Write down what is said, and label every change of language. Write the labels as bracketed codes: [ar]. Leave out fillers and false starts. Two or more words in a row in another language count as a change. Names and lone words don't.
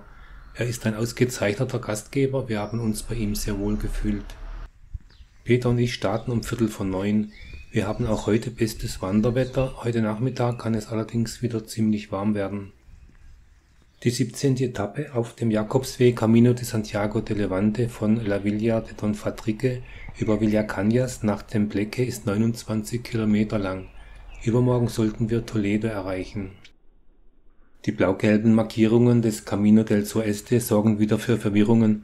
[de] Er ist ein ausgezeichneter Gastgeber, wir haben uns bei ihm sehr wohl gefühlt. Peter und ich starten um 8:45. Wir haben auch heute bestes Wanderwetter, heute Nachmittag kann es allerdings wieder ziemlich warm werden. Die 17. Etappe auf dem Jakobsweg Camino de Santiago de Levante von La Villa de Don Fadrique über Villacañas nach Tembleque ist 29 Kilometer lang. Übermorgen sollten wir Toledo erreichen. Die blau-gelben Markierungen des Camino del Sueste sorgen wieder für Verwirrungen.